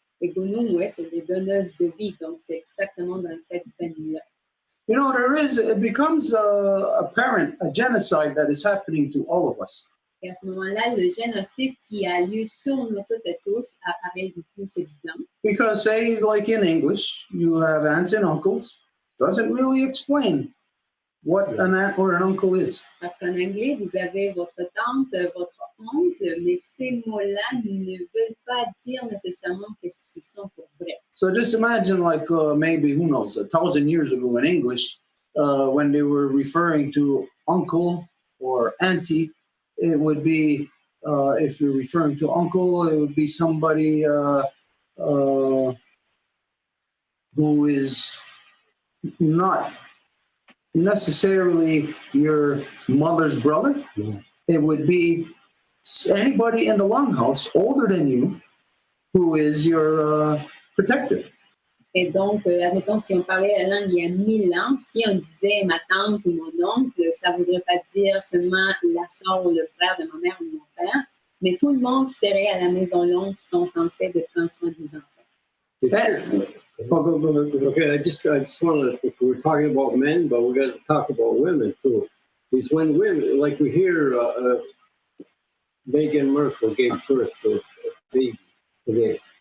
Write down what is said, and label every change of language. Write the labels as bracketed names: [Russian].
[French] Et nous, ouais, c'est les donneuses de vie. Donc, c'est exactement dans cette veine-là. [English] You know, it becomes apparent a genocide that is happening to all of us. [French] Et à ce moment-là, le génocide qui a lieu sur nous toutes et tous apparaît du coup, c'est évident. [English] Because say, like in English, you have aunts and uncles, doesn't really explain what an aunt or an uncle is. [French] Parce qu'en anglais, vous avez votre tante, votre oncle, mais ces mots-là ne veulent pas dire nécessairement qu'est-ce qu'ils sont pour vrai. [English] So just imagine like maybe, who knows, 1,000 years ago in English, when they were referring to uncle or auntie, it would be, if you're referring to uncle, it would be somebody who is not necessarily your mother's brother. Yeah. It would be anybody in the longhouse older than you who is your protector. [French] Et donc, admettons, si on parlait la langue il y a 1000 ans, si on disait ma tante ou mon oncle, ça ne voudrait pas dire seulement la soeur ou le frère de ma mère ou de mon père, mais tout le monde serait à la Maison Longue qui sont censés de prendre soin des enfants. [English] Okay, I just want to, we're talking about men, but we're going to talk about women too. Is when women, like we hear Meghan Markle gave birth to a baby today.